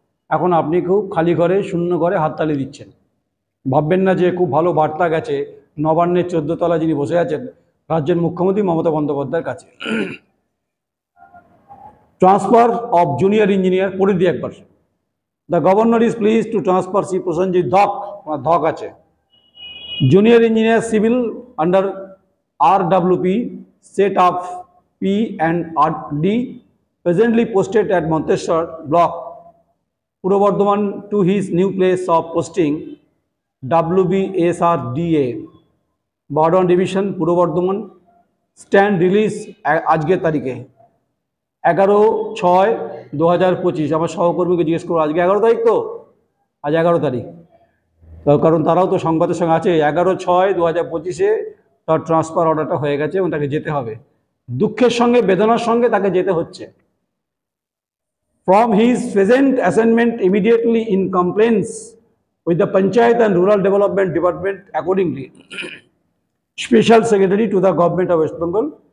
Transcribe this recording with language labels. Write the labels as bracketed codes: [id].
[bn] এখন আপনি খুব খালি ঘরে, শূন্য ঘরে হাততালি দিচ্ছেন। ভাববেন না যে খুব ভালো বার্তা গেছে নবান্নের 14 তলা যিনি বসে আছেন, রাজ্যের মুখ্যমন্ত্রী মমতা বন্দ্যোপাধ্যায়ের কাছে। ট্রান্সফার অফ জুনিয়র ইঞ্জিনিয়ার পড়ে দিই একবার। [en] the governor is please to transfer Shri Prasenjit Dhak, [bn] ধক আছে, [en] junior engineer civil under RWP set of P&RD presently posted at Monteshwar block, Purbo Bardhaman, to his new place of posting WBSRDA, Bardhaman Division, Purbo Bardhaman, stand release [bn] আজকের তারিখে [en] 11/6/2025। [bn] আমার সহকর্মীকে জিজ্ঞেস করবো, আজকে 11 তারিখ তো, আজ 11 তারিখ, কারণ তারাও তো সংবাদের সঙ্গে আছে। 11/6/2025 তার ট্রান্সফার অর্ডারটা হয়ে গেছে এবং তাকে যেতে হবে। দুঃখের সঙ্গে, বেদনার সঙ্গে তাকে যেতে হচ্ছে। [en] From his present assignment immediately in compliance with the panchayat and rural development department accordingly, special secretary to the government of West Bengal.